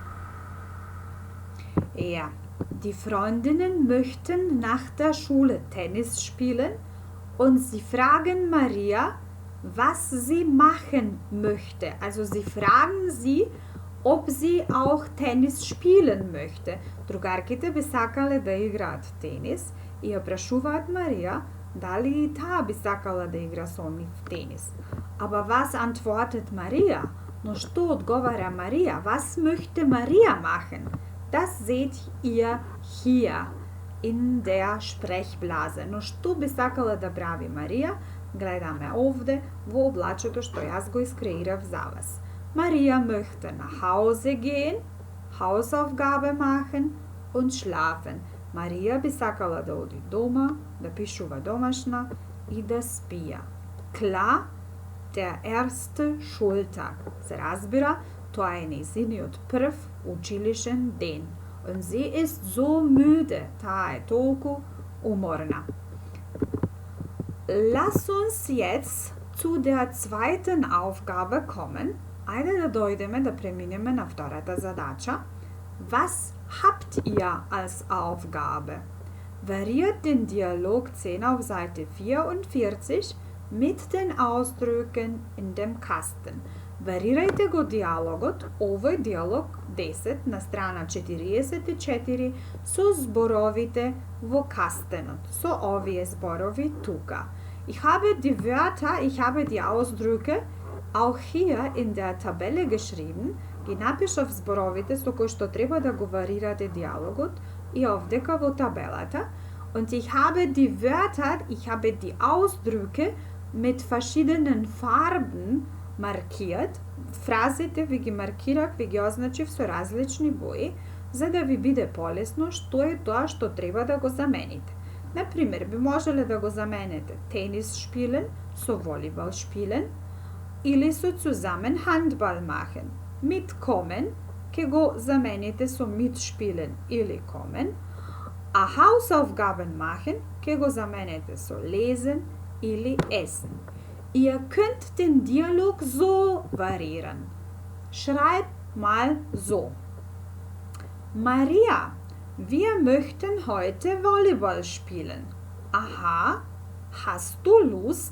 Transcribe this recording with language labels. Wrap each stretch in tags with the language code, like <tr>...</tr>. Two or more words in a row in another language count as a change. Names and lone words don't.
<de>Ja, die Freundinnen möchten nach der Schule Tennis spielen und sie fragen Maria, was sie machen möchte. Also sie fragen sie, ob sie auch Tennis spielen möchte.</de> <mk>Другарките би сакале да играат тенис и ја прашуваат Марија дали и таа би сакала да игра со нив тенис.</mk> <de>Aber was antwortet Maria?</de> <mk>No што одговара Maria?</mk> <de>Was möchte Maria machen? Das seht ihr hier in der Sprechblase.</de> <mk>No што би сакала да прави Марија? Гледаме овде во облачето што јас го искреирав за вас.</mk> <de>Maria möchte nach Hause gehen, Hausaufgabe machen und schlafen.</de> <mk>Марија би сакала да оди дома, да пишува домашна и да спија.</mk> <de>Klar, der erste Schultag.</de> <mk>Се разбира, тоа е нејзиниот прв училишен ден.</mk> <de>Und sie ist so müde.</de> <mk>Таа е толку уморна.</mk> <de>Lass uns jetzt zu der zweiten Aufgabe kommen.</de> <mk>Ајде да дојдеме да преминеме на втората задача.</mk> <de>Was habt ihr als Aufgabe? Variiert den Dialog 10 auf Seite 44 mit den Ausdrücken in dem Kasten.</de> <mk>Варирајте го диалогот, овој диалог 10 на страна 44 со зборовите во кастенот, со овие зборови тука.</mk> <de>Ich habe die Wörter, ich habe die Ausdrücke auch hier in der Tabelle geschrieben.</de> <mk>Ги напишав зборовите со кои што треба да го варирате диалогот и овдека во табелата.</mk> <de>Und ich habe die Wörter, ich habe die Ausdrücke mit verschiedenen Farben markiert.</de> <mk>Фразите ви ги маркирав, ви ги означив со различни бои, за да ви биде полесно што е тоа што треба да го замените. Например, би можеле да го замените тенис spielen со волейбол spielen или со</mk> <de>zusammen Handball machen.</de> <mk>Mitkommen, ке го замените со mitspielen или kommen, a</mk> <de>Hausaufgaben machen,</de> <mk>ке го замените со lesen или essen.</mk> <de>Ihr könnt den Dialog so variieren. Schreibt mal so. Maria, wir möchten heute Volleyball spielen. Aha, hast du Lust?</de>